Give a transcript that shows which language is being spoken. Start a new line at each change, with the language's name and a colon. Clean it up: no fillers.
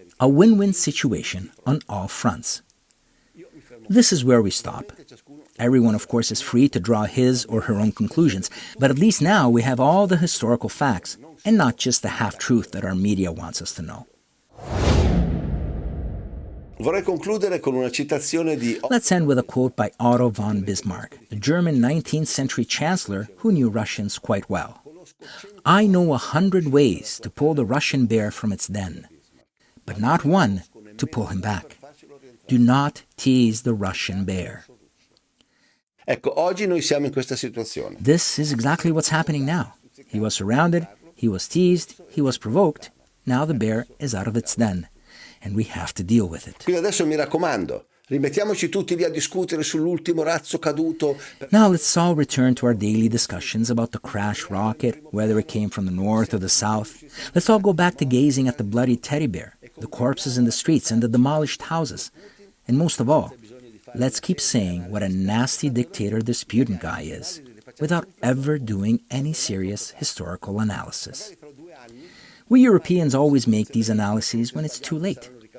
English: A win-win situation on all fronts. This is where we stop. Everyone, of course, is free to draw his or her own conclusions, but at least now we have all the historical facts, and not just the half-truth that our media wants us to know.
Italian: Vorrei concludere con una citazione di...
English: Let's end with a quote by Otto von Bismarck, the German 19th century chancellor who knew Russians quite well. "I know 100 ways to pull the Russian bear from its den, but not one to pull him back. Do not tease the Russian bear."
Italian: Ecco, oggi noi siamo in questa situazione.
English: This is exactly what's happening now. He was surrounded, he was teased, he was provoked. Now the bear is out of its den, and we have to deal with it.
Italian: Quindi adesso mi raccomando, rimettiamoci tutti lì a discutere sull'ultimo razzo caduto.
English: Now let's all return to our daily discussions about the crash rocket, whether it came from the north or the south. Let's all go back to gazing at the bloody teddy bear, the corpses in the streets, and the demolished houses. And most of all, let's keep saying what a nasty dictator this Putin guy is, without ever doing any serious historical analysis. We Europeans always make these analyses when it's too late.